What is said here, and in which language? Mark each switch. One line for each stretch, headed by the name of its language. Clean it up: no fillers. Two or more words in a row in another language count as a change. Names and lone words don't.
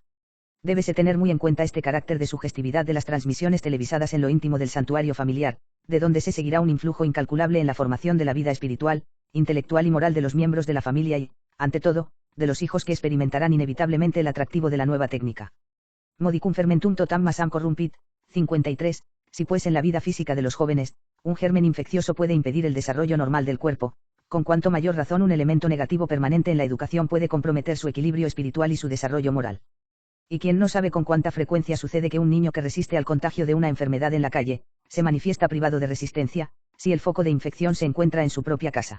Spanish: Débese tener muy en cuenta este carácter de sugestividad de las transmisiones televisadas en lo íntimo del santuario familiar, de donde se seguirá un influjo incalculable en la formación de la vida espiritual, intelectual y moral de los miembros de la familia y, ante todo, de los hijos que experimentarán inevitablemente el atractivo de la nueva técnica.
Latin: Modicum fermentum totam masam corrumpit.
Spanish: 53. Si pues en la vida física de los jóvenes, un germen infeccioso puede impedir el desarrollo normal del cuerpo, con cuanto mayor razón un elemento negativo permanente en la educación puede comprometer su equilibrio espiritual y su desarrollo moral. Y quien no sabe con cuánta frecuencia sucede que un niño que resiste al contagio de una enfermedad en la calle, se manifiesta privado de resistencia, si el foco de infección se encuentra en su propia casa.